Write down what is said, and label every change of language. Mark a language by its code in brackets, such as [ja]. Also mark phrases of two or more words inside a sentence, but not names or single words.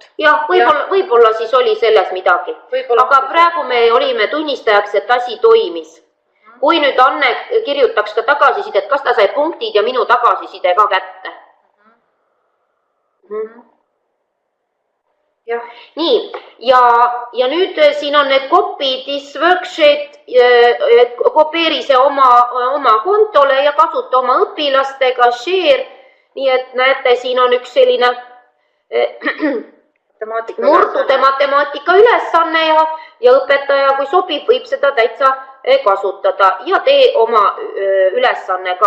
[et] Jah, võib-olla siis oli selles midagi. Aga praegu me olime tunnistajaks, et asi toimis. Kui nüüd Anne kirjutaks ka tagasisidet, kas ta sai punktid ja minu tagasiside ka kätte. Nii, ja nüüd siin on need [en] copy this worksheet, [et] kopeeri see oma kontole ja kasuta oma õpilastega, share, nii et näete, siin on üks selline murdude matemaatika ülesanne ja õpetaja, kui sobib, võib seda täitsa kasutada ja tee oma ülesanne ka.